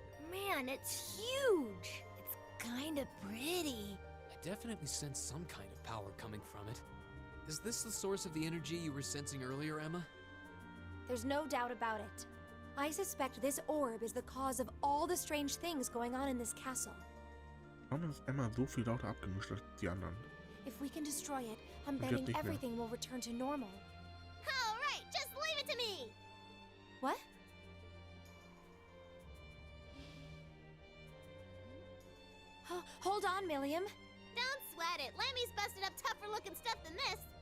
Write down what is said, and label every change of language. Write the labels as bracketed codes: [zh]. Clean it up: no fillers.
[en] Man, it's huge! It's kinda pretty. I definitely sense some kind of power coming from it. Is this the source of the energy you were sensing earlier, Emma? There's no doubt about it. I suspect this orb is the cause of all the strange things going on in this castle. [de] Warum ist Emma so viel lauter abgemischt als die anderen? [en] If we can destroy it, I'm betting everything will return to normal. All right, just leave it to me! What? Hold on, Milliam. Don't sweat it. Lemmy's busted up tougher looking stuff than this.